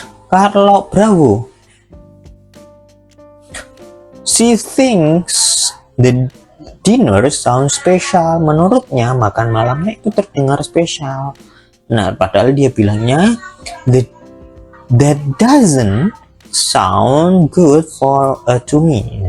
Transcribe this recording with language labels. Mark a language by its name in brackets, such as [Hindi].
[English] Kalau Bravo, she thinks the dinner sounds special. [Indonesian] Menurutnya makan malamnya itu terdengar spesial. Nah, padahal dia bilangnya [English] that doesn't sound good for to me.